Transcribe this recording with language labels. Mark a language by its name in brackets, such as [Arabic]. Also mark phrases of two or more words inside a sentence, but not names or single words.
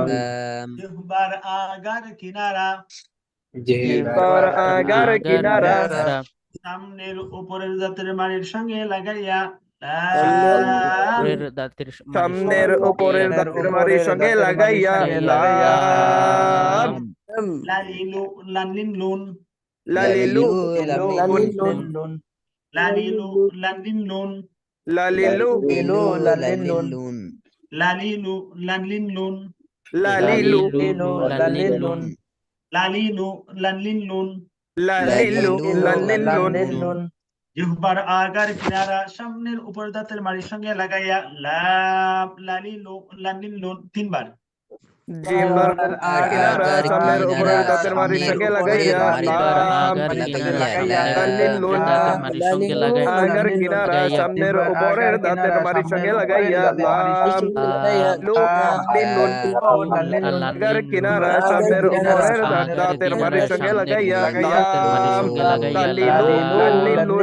[Bangla] জিহ্বার আগার কিনারা জিহ্বার আগার কিনারা সামনের উপরের দাঁতের মাড়ির সঙ্গে লাগাইয়া উপরের দাঁতের সামনের উপরের দাঁতের মারির সঙ্গে লাগাইয়া লাম লালিলু লালিন লুন লালিলু লালিলু লালিন লুন লালিলু লালিলুন লালিলু লালিন লুন লালিলু লালিলুন লালিলু লালিন লুন লালিলু লালিলুন জিহ্বার আগার কিনারা সামনের উপর দাঁতের মাড়ির সঙ্গে লাগাইয়া লাম লালিলু লালিন লুন তিনবার জিহ্বার কিনারা সামনের উপরের দাঁতের মারির সঙ্গে লাগাইয়া লাম লালিলুন আগার কিনারা সামনের উপরের দাঁতের মারির সঙ্গে লাগাইয়া লাম লালিলুন আগার কিনারা সামনের উপরের দাঁতের মারির সঙ্গে লাগাইয়া লাম লালিলুন